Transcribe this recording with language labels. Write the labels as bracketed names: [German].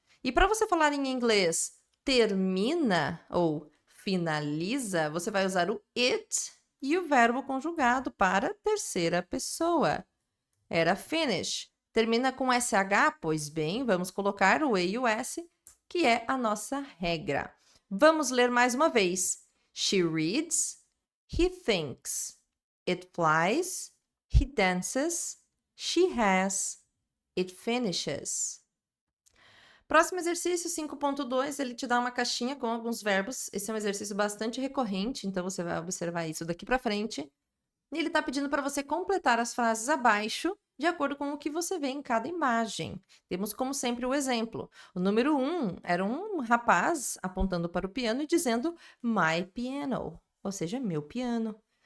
[Portuguese] E para você falar em inglês termina ou finaliza, você vai usar o it e o verbo conjugado para terceira pessoa. Era finish. Termina com SH? Pois bem, vamos colocar o E e o S, que é a nossa regra. Vamos ler mais uma vez. [English] She reads, he thinks, it flies, he dances, she has, it finishes. [Portuguese] Próximo exercício, 5.2, ele te dá uma caixinha com alguns verbos. Esse é um exercício bastante recorrente, então você vai observar isso daqui para frente. E ele está pedindo para você completar as frases abaixo, de acordo com o que você vê em cada imagem. Temos, como sempre, o exemplo. O número 1 era um rapaz apontando para o piano e dizendo [English] my piano, [Portuguese] ou seja, meu piano.